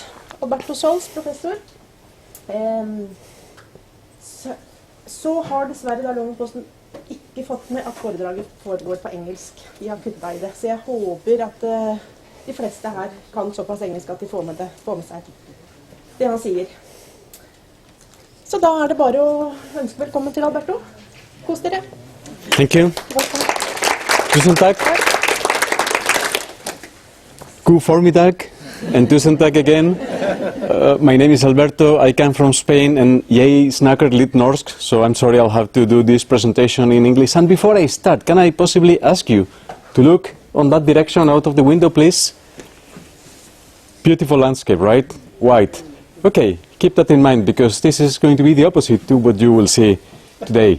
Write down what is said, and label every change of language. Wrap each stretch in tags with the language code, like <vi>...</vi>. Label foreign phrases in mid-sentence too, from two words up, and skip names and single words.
<no>Alberto Sols, professor. Så har dessverre da Londonposten ikke fått med at foredraget foregår på engelsk. De har kuttet i det. Så jeg håper at de fleste her kan såpass engelsk at de får med seg det han sier. Så da er det bare å ønske velkommen til Alberto. Kos dere.</no> <en>Thank you.</en> <no>Tusen takk. God formiddag, and tusen takk again.</no> <en>My name is Alberto. I come from Spain, and</en> <no>jeg snakker litt norsk,</no> <en>so I'm sorry I'll have to do this presentation in English. And before I start, can I possibly ask you to look on that direction out of the window, please? Beautiful landscape, right? White. Okay, keep that in mind, because this is going to be the opposite to what you will see today.</en>